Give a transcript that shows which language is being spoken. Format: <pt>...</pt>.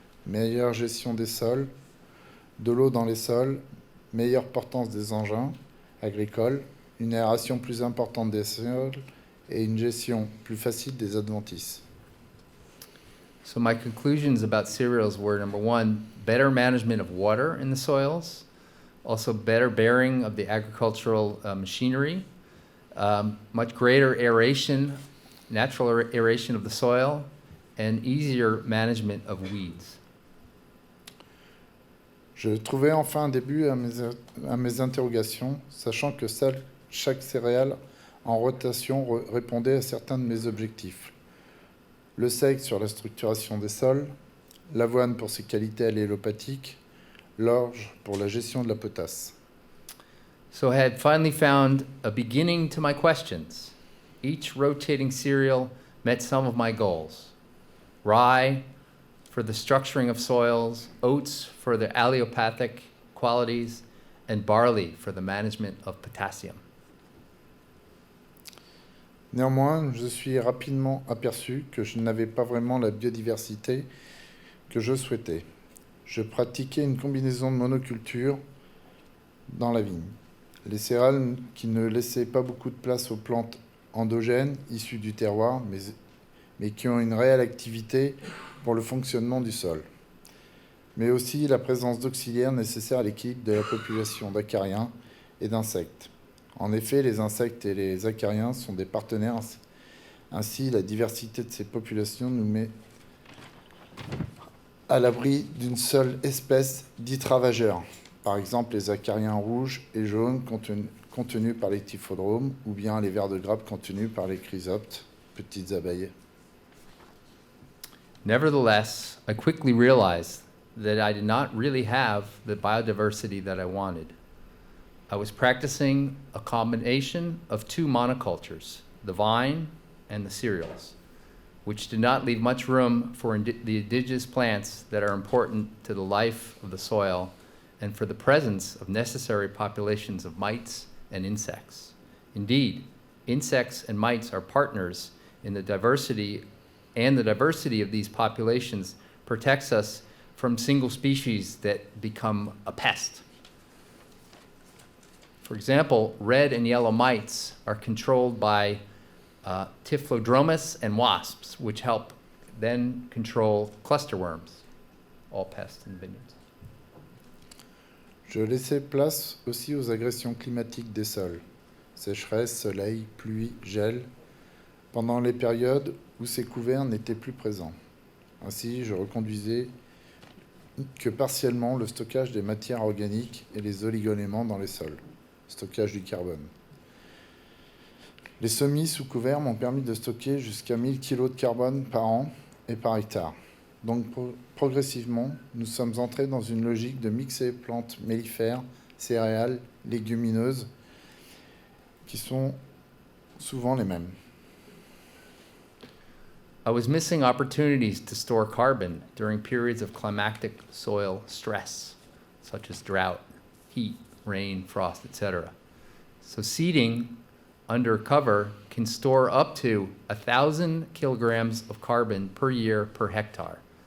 <fr>Meilleure gestion des sols, de l'eau dans les sols, meilleure portance des engins agricoles, une aération plus importante des sols et une gestion plus facile des adventices.</fr> <en>So my conclusions about cereals were, number one, better management of water in the soils, also better bearing of the agricultural machinery, much greater aeration, natural aeration of the soil, and easier management of weeds.</en> <fr>Je trouvais enfin un début à mes interrogations, sachant que chaque céréale en rotation répondait à certains de mes objectifs. Le seigle sur la structuration des sols, l'avoine pour ses qualités allélopathiques, l'orge pour la gestion de la potasse.</fr> <en>So I had finally found a beginning to my questions. Each rotating cereal met some of my goals. Rye for the structuring of soils, oats for their allelopathic qualities, and barley for the management of potassium.</en> <fr>Néanmoins, je suis rapidement aperçu que je n'avais pas vraiment la biodiversité que je souhaitais. Je pratiquais une combinaison de monoculture dans la vigne. Les céréales qui ne laissaient pas beaucoup de place aux plantes endogènes issues du terroir, mais qui ont une réelle activité pour le fonctionnement du sol. Mais aussi la présence d'auxiliaires nécessaires à l'équilibre de la population d'acariens et d'insectes. En effet, les insectes et les acariens sont des partenaires. Ainsi, la diversité de ces populations nous met à l'abri d'une seule espèce dite ravageur. Par exemple, les acariens rouges et jaunes contenus par les typhodromes, ou bien les vers de grappe contenus par les chrysoptes, petites abeilles.</fr> <en>Nevertheless, I quickly realized that I did not really have the biodiversity that I wanted. I was practicing a combination of two monocultures, the vine and the cereals, which did not leave much room for the indigenous plants that are important to the life of the soil and for the presence of necessary populations of mites and insects. Indeed, insects and mites are partners in the diversity, and the diversity of these populations protects us from single species that become a pest. For example, red and yellow mites are controlled by Typhlodromus and wasps, which help then control cluster worms, all pests in vineyards.</en> <fr>Je laissais place aussi aux agressions climatiques des sols, sécheresse, soleil, pluie, gel, pendant les périodes où ces couverts n'étaient plus présents. Ainsi, je reconduisais que partiellement le stockage des matières organiques et les oligoéléments dans les sols, stockage du carbone. Les semis sous couvert m'ont permis de stocker jusqu'à 1000 kg de carbone par an et par hectare. Donc progressivement, nous sommes entrés dans une logique de mixer plantes mellifères, céréales, légumineuses, qui sont souvent les mêmes.</fr> <en>I was missing opportunities to store carbon during periods of climactic soil stress, such as drought, heat, rain, frost, etc. So seeding under cover can store up to 1,000 kilograms of carbon per year per hectare.</en>